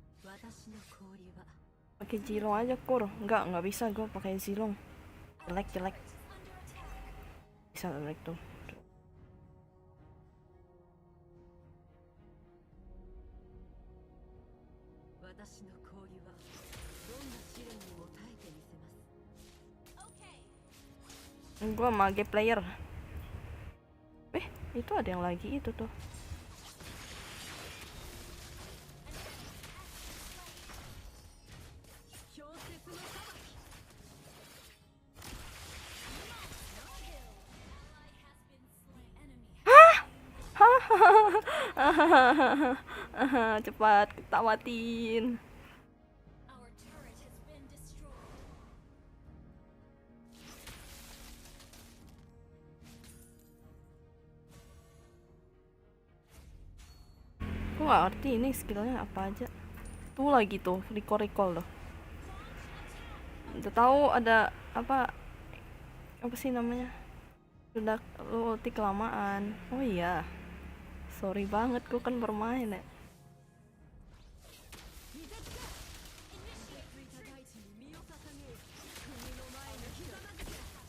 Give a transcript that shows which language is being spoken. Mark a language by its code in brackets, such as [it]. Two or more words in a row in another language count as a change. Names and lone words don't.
[ja] 私の氷は [id] Pakai Zilong aja kur. Nggak bisa gue pakai Zilong. Jelek. Bisa jelek tuh. [ja] 私の氷はどんな試練にも耐えてみせます [id] Gue [en] mage player. [id] Itu ada yang lagi itu tuh. [ja] 氷雪の裁き [id] Cepat tawatin. [en] Our turret has been destroyed. [id] Gue gak ngerti ini skillnya apa aja. Tuh lagi tuh recall loh. Udah tahu ada apa sih namanya? Udah lu ulti kelamaan. Oh iya. Sorry banget, gue kan bermain ya. [ja] ついた大地に身を捧げよ国の前にひざまずけ